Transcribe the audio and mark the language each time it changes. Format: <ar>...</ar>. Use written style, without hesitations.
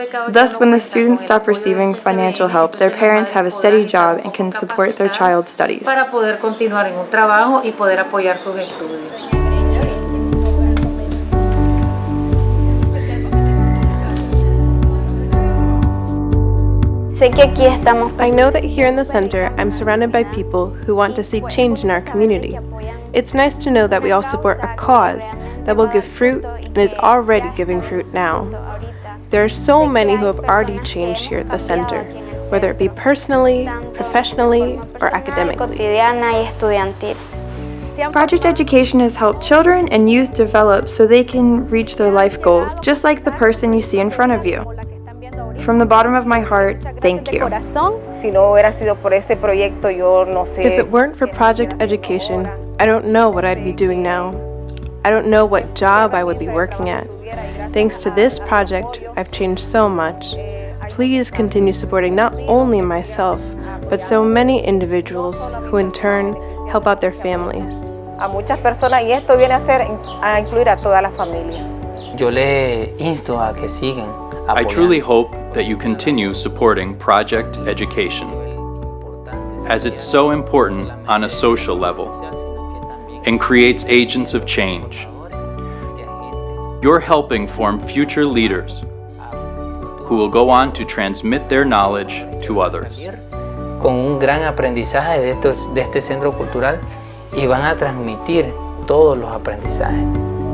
<en>Thus, when the students stop receiving financial help, their parents have a steady job and can support their child's studies.</en> <es>Para poder continuar en un trabajo y poder apoyar sus estudios. Sé que aquí estamos.</es> <en>I know that here in the center, I'm surrounded by people who want to see change in our community. It's nice to know that we all support a cause that will give fruit and is already giving fruit now. There are so many who have already changed here at the center, whether it be personally, professionally, or academically.</en> <es>Cotidiana y estudiantil.</es> <en>Project Education has helped children and youth develop so they can reach their life goals, just like the person you see in front of you. From the bottom of my heart, thank you.</en> <es>Corazón Si no hubiera sido por ese proyecto, yo no sé.</es> <en>If it weren't for Project Education, I don't know what I'd be doing now. I don't know what job I would be working at. Thanks to this project, I've changed so much. Please continue supporting not only myself, but so many individuals who in turn help out their families.</en> <es>A muchas personas, y esto viene a incluir a toda la familia. Yo le insto a que sigan apoyando.</es> <en>I truly hope that you continue supporting Project Education, as it's so important on a social level and creates agents of change. You're helping form future leaders who will go on to transmit their knowledge to others.</en> <es>Con un gran aprendizaje de este centro cultural y van a transmitir todos los aprendizajes.</es>